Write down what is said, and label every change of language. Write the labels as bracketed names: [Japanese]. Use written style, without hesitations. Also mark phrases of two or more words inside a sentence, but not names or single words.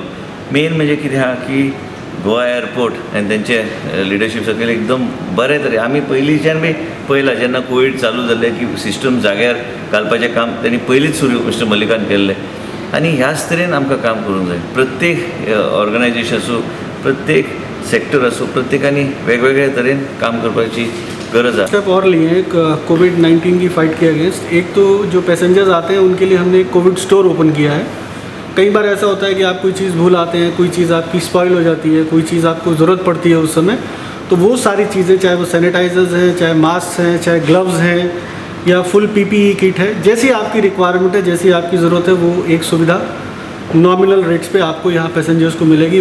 [Konkani] मेन म्हणजे कितें आहा की गोवा एअरपोर्ट आनी तेंचे लिडरशीप सकयल एकदम बरे तरेन आमी पयलींच्यान बी पळयलां जेन्ना कोवीड चालू जाल्लें की सिस्टम जाग्यार घालपाचें काम तेणी पयलींच सुरू मिस्टर मल्लिकान केल्लें आनी ह्याच तरेन आमकां काम करूंक जाय. प्रत्येक ऑर्गनायजेशन आसूं प्रत्येक सेक्टर आसूं प्रत्येकानी वेगवेगळे तरेन काम करपाची गरज है. [Hindi] स्टेप और लिए हैं कोविड-19 की फाइट के अगेंस्ट. एक तो जो पैसेंजर्स आते हैं उनके लिए हमने एक कोविड स्टोर ओपन किया है. कई बार ऐसा होता है कि आप कोई चीज़ भूल आते हैं, कोई चीज़ आपकी स्पॉइल हो जाती है, कोई चीज़ आपको ज़रूरत पड़ती है उस समय, तो वो सारी चीज़ें चाहे वो सैनिटाइजर्स हैं, चाहे मास्क हैं, चाहे ग्लव्स हैं या [English] full PPE kit [Hindi] है, जैसी आपकी रिक्वायरमेंट है, जैसी आपकी ज़रूरत है, वो एक सुविधा [English] nominal rates [Hindi] पे आपको यहाँ पैसेंजर्स को मिलेगी.